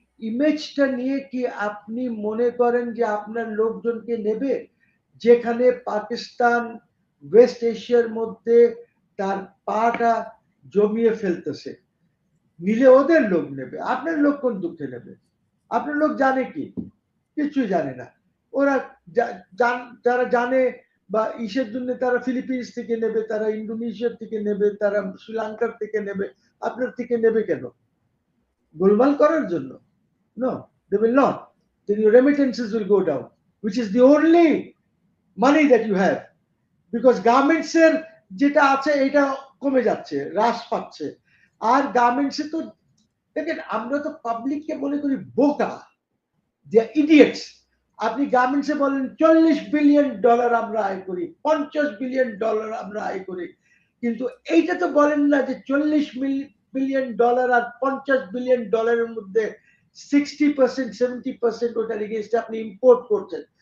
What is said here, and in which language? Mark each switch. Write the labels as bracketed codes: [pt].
[bn] ইমেজটা নিয়ে কি আপনি মনে করেন যে আপনার লোকজনকে নেবে, যেখানে পাকিস্তান ওয়েস্ট এশিয়ার মধ্যে তার পাটা জমিয়ে ফেলতেছে, নিলে ওদের লোক নেবে, আপনার লোক কোন দুঃখে নেবে? আপনার লোক জানে কি? কিছুই জানে না। ওরা যারা জানে বা ইসের জন্য তারা ফিলিপিন্স থেকে নেবে, তারা ইন্দোনেশিয়ার থেকে নেবে, তারা শ্রীলঙ্কার থেকে নেবে, আপনার থেকে নেবে কেন? গোলমাল করার জন্য? [en] No, they will not. Then your remittances will go down, which is the only money that you have. [bn] Because garments এর যেটা আছে এটা কমে যাচ্ছে, হ্রাস পাচ্ছে। আর গার্মেন্টসে তো দেখেন, আমরা তো পাবলিককে মনে করি বোকা, [en] They are idiots. [bn] আপনি গার্মেন্টসে বলেন $40 বিলিয়ন আমরা আয় করি, $50 বিলিয়ন আমরা আয় করি, কিন্তু এইটা তো বলেন না যে $40 বিলিয়ন আর $50 বিলিয়ন এর মধ্যে 60% 70% ওটার এগেইনস্টে আপনি ইম্পোর্ট করছেন।